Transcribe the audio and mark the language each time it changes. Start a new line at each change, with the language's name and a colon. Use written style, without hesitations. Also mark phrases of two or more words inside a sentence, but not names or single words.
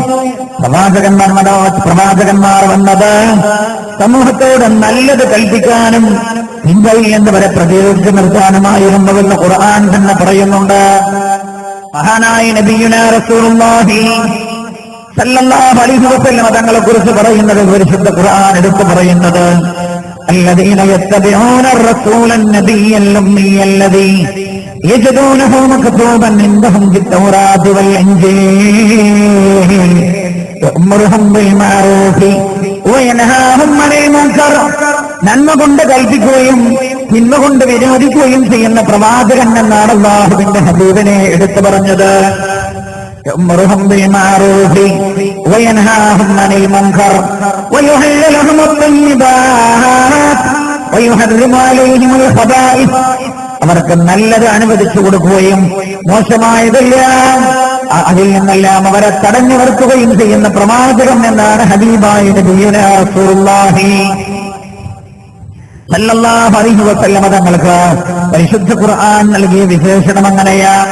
Malayalam: പ്രവാചകന്മാർ വന്നത് സമൂഹത്തോട് നല്ലത് കൽപ്പിക്കാനും തിന്മയിൽ നിന്ന് വരെ പ്രതിരോധിച്ചു നിർത്താനുമായിരുന്നുവെന്ന് ഖുർആൻ തന്നെ പറയുന്നുണ്ട്.
Arabic: മഹാനായ نبينا رسول الله صلى الله عليه وسلم
Malayalam: തങ്ങളെ കുറിച്ച് പറയുന്നത് പരിശുദ്ധ ഖുർആൻ എടുത്തു പറയുന്നത്
Arabic: الذين يتبعون الرسول النبي الأمي الذي يجدونه مكتوبا عندهم في التوراة والإنجيل يأمرهم بالمعروف وينهاهم عن المنكر.
Malayalam: നന്മ കൊണ്ട് കൽപ്പിക്കുകയും തിന്മ കൊണ്ട് വിരോധിക്കുകയും ചെയ്യുന്ന പ്രവാചകൻ എന്നാണ് അല്ലാഹുവിന്റെ ഹബീബിനെ എടുത്തു പറഞ്ഞത്.
Arabic: يأمرهم بالمعروف وينهاهم عن المنكر ويحل لهم الطيبات ويحرم عليهم الخبائث.
Malayalam: അവർക്ക് നല്ലത് അനുവദിച്ചു കൊടുക്കുകയും മോശമായതെല്ലാം അതിൽ നിന്നെല്ലാം അവരെ തടഞ്ഞു നിർത്തുകയും ചെയ്യുന്ന പ്രവാചകൻ എന്നാണ് ഹബീബായ
Arabic: نبينا رسول الله صلى الله عليه وسلم
Malayalam: തങ്ങൾക്ക് പരിശുദ്ധ ഖുർആൻ നൽകിയ വിശേഷണം അങ്ങനെയാണ്.